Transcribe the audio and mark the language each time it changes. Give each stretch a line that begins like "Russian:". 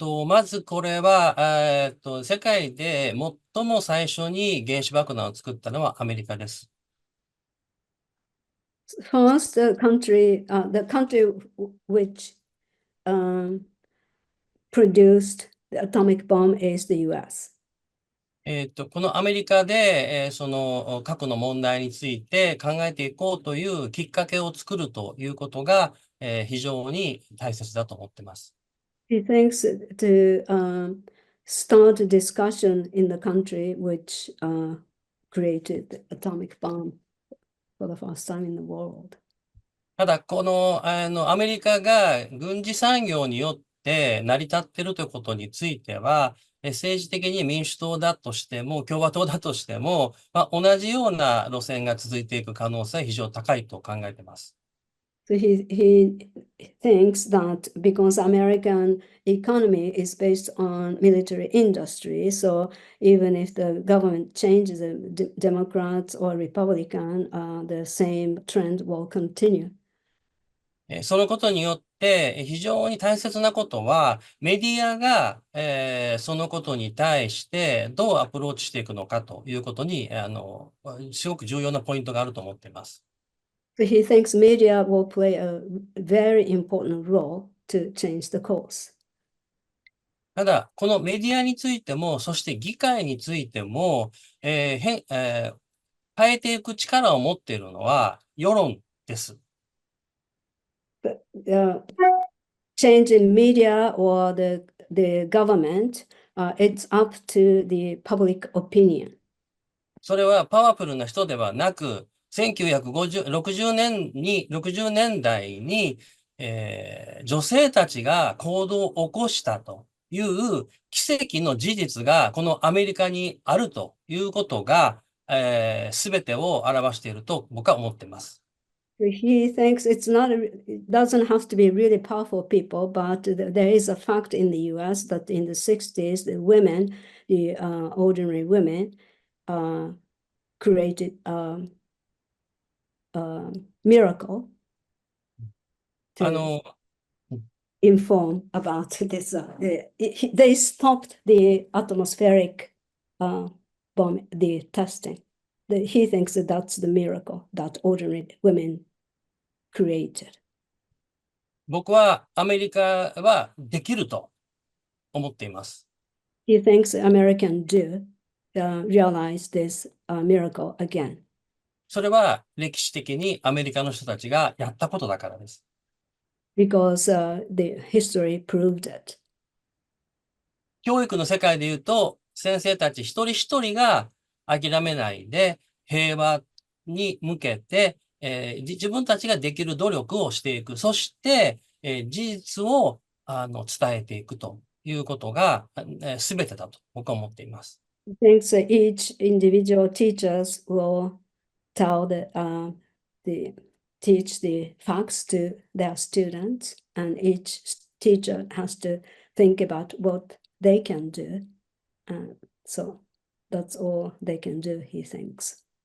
Japanese: まずこれは、世界で最も最初に原子爆弾を作ったのはアメリカです。
English: First, the country which produced the atomic bomb is the US.
Japanese: このアメリカで、その核の問題について考えていこうというきっかけを作るということが、非常に大切だと思っています。
English: He thinks to start a discussion in the country which created the atomic bomb for the first time in the world.
Japanese: ただ、この、アメリカが軍事産業によって成り立っているということについては、政治的に民主党だとしても、共和党だとしても、同じような路線が続いていく可能性は非常に高いと考えています。
English: So he thinks that because American economy is based on military industry, so even if the government changes, Democrats or Republican, the same trend will continue.
Japanese: そのことによって、非常に大切なことは、メディアが、そのことに対してどうアプローチしていくのかということに、すごく重要なポイントがあると思っています。
English: So he thinks media will play a very important role to change the course.
Japanese: ただ、このメディアについても、そして議会についても、変えていく力を持っているのは世論です。
English: But change in media or the government, it's up to the public opinion.
Japanese: それはパワフルな人ではなく、1960年代に、女性たちが行動を起こしたという奇跡の事実がこのアメリカにあるということが、全てを表していると僕は思っています。
English: He thinks it doesn't have to be really powerful people, but there is a fact in the US that in the 60s, the women, the ordinary women, created a miracle to inform about this. They stopped the atmospheric bomb, the testing. He thinks that that's the miracle that ordinary women created.
Japanese: 僕はアメリカはできると思っています。
English: He thinks Americans do realize this miracle again.
Japanese: それは歴史的にアメリカの人たちがやったことだからです。
English: Because the history proved it.
Japanese: 教育の世界で言うと、先生たち一人一人が諦めないで平和に向けて、自分たちができる努力をしていく。そして、事実を伝えていくということが、全てだと僕は思っています。
English: He thinks each individual teachers will teach the facts to their students, and each teacher has to think about what they can do. So that's all they can do, he thinks.